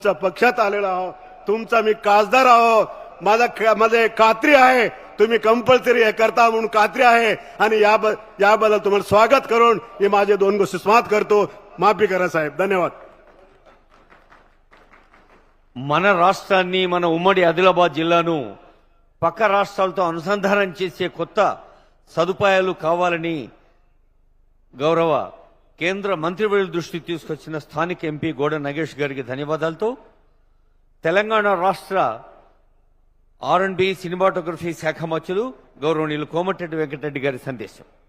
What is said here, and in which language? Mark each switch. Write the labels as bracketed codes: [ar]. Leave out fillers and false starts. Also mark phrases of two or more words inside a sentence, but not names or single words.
[mr] पक्षात आलेलो आहो, तुमचा मी खासदार आहो, माझे खात्री आहे तुम्ही कंपल्सरी हे करता म्हणून खात्री आहे आणि याबद्दल तुम्हाला स्वागत करून हे माझे दोन गोष्टी समाप्त करतो. माफी करा साहेब. धन्यवाद. [te] మన రాష్ట్రాన్ని మన ఉమ్మడి ఆదిలాబాద్ జిల్లాను పక్క రాష్ట్రాలతో అనుసంధానం చేసే కొత్త సదుపాయాలు కావాలని గౌరవ కేంద్ర మంత్రివర్యుల దృష్టికి తీసుకొచ్చిన స్థానిక ఎంపీ గోడ నగేష్ గారికి ధన్యవాదాలతో తెలంగాణ రాష్ట్ర R&B సినిమాటోగ్రఫీ శాఖ మంత్రులు గౌరవనీయులు కోమటిరెడ్డి వెంకటరెడ్డి గారి సందేశం.